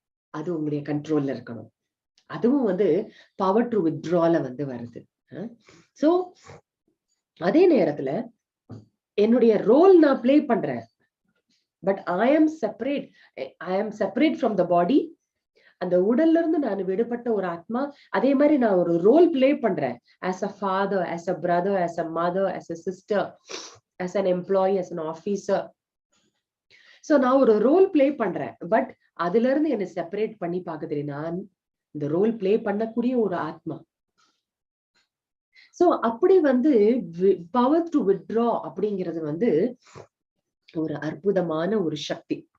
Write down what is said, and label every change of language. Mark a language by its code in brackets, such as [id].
[ta] அது உங்களுடைய கண்ட்ரோல்ல இருக்கணும். அதுவும் பவர் டு வித்ட்ரால வருது. சோ அதே நேரத்துல என்னுடைய ரோல் நான் பிளே பண்றேன். [en] But I am separate from the body. [ta] அந்த உடல்ல இருந்து நான் விடுபட்ட ஒரு ஆத்மா. அதே மாதிரி நான் ஒரு ரோல் பிளே பண்றேன். [en] as a father, as a brother, as a mother, as a sister, as an employee, as an officer. [ta] So நான் ஒரு ரோல் பிளே பண்றேன். பட் அதுல இருந்து என்னை செப்பரேட் பண்ணி பார்க்க தெரியும். நான் இந்த ரோல் பிளே பண்ணக்கூடிய ஒரு ஆத்மா. சோ அப்படி பவர் டு வித்ட்ரா அப்படிங்கிறது ஒரு அற்புதமான ஒரு சக்தி.